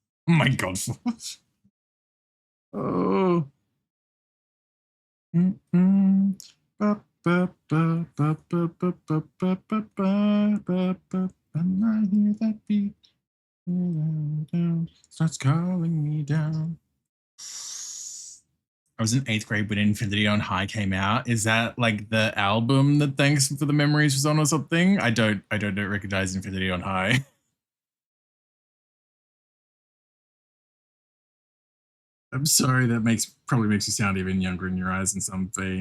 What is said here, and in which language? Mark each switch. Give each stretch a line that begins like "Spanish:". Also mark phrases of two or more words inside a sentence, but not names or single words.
English: Oh my god. Oh. Mm-mm. Ba, ba, ba, ba, ba, ba, ba, ba, ba, ba, ba. And I hear that beat. Down, starts calling me down. I was in 8th grade when Infinity on High came out. Is that like the album that Thanks for the Memories was on or something? I don't recognize Infinity on High. I'm sorry, that probably makes you sound even younger in your eyes in some vein.